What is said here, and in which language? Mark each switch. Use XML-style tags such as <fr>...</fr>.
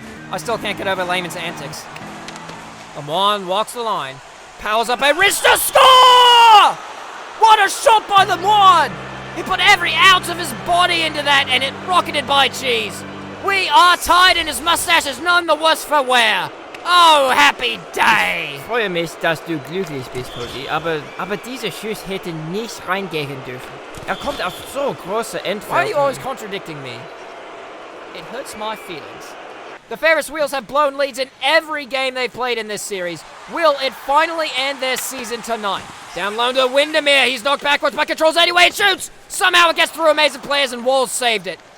<en>I still can't get over Lehman's antics. Lemoine walks the line, powers up a wrist to score! What a shot by Lemoine! He put every ounce of his body into that, and it rocketed by Cheese. We are tied, and his mustache is none the worse for wear. Oh, happy day!</en> <de>Ich freue mich, dass du glücklich bist, Cody, aber dieser Schuss hätte nicht reingehen dürfen. Kommt auf so große Entfernung.</de> <en>Why are you always contradicting me? It hurts my feelings. The Ferris Wheels have blown leads in every game they've played in this series. Will it finally end their season tonight? Down low to Windermere. He's knocked backwards but controls anyway and shoots! Somehow it gets through amazing players and Walls saved it.</en>